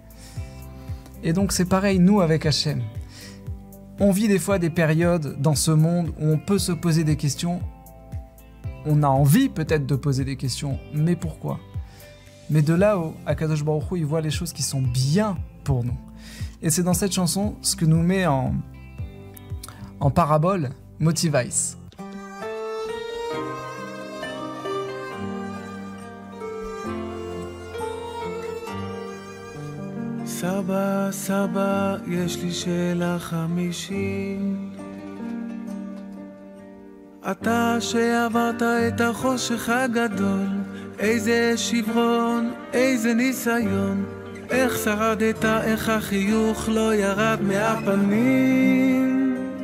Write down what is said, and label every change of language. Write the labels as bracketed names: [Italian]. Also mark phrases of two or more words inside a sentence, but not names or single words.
[French] Et donc c'est pareil, nous, avec Hachem. On vit des fois des périodes dans ce monde où on peut se poser des questions. On a envie peut-être de poser des questions, mais pourquoi ? Mais de là-haut, [Hebrew] הקדוש ברוך הוא, [French] il voit les choses qui sont bien pour nous. Et c'est dans cette chanson ce que nous met en parabole Motivice. [Hebrew] סבא, סבא, יש לי שאלה 50. אתה שעברת את החושך הגדול, איזה שברון, איזה ניסיון, איך שרדת, איך החיוך לא ירד מהפנים.